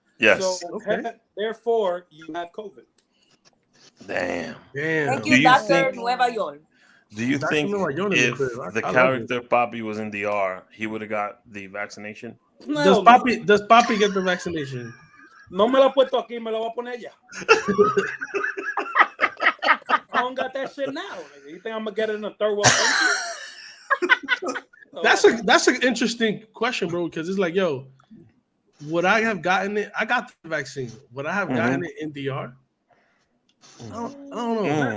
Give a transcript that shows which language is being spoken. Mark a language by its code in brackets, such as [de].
[en] Yes. So therefore, you have COVID. Damn. Thank you, Dr. Nueva Yol. Do you think if the character Papi was in DR, he would have got the vaccination? Does Papi get the vaccination? [es] No me lo puesto aquí, me lo voy a poner allá. [en] I don't got that shit now. You think I'm gonna get it in a third world country? That's an interesting question, bro. Because it's like, yo, would I have gotten it? I got the vaccine. Would I have gotten it in DR? I don't know.